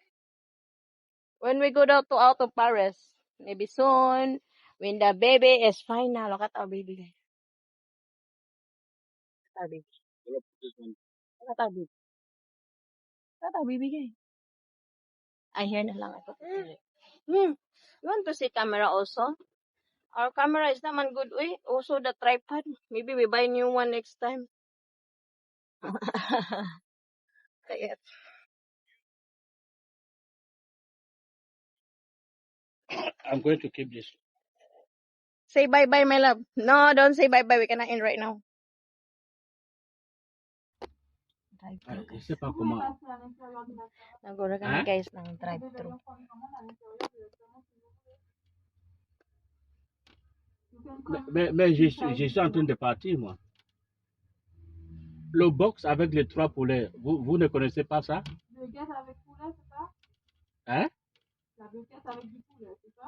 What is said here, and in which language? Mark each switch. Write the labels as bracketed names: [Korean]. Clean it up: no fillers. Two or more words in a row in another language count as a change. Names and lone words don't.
[English] When we go down to out of Paris, maybe soon, when the baby is final. Look at our baby, guys. Look at our baby. This one. Look at our baby. Look at our baby, guys. I hear [Filipino] na lang. [English] I put it there. You want to see camera also? Our camera is naman good. Uy, also the tripod. Maybe we buy new one next time. [Filipino] Kaya, [English] I'm going to keep this. say bye-bye, my love. No, don't say bye-bye. We cannot end right now. Drive-thru, guys. [French] Je sais pas comment. [Filipino] Nagura kami, Huh? guys, ng drive-thru. [French] Mais je suis en train de partir, moi. Le box avec les 3 poulets, vous ne connaissez pas ça? Bucket avec poulet, c'est ça? Hein? La bucket avec du poulet, c'est ça?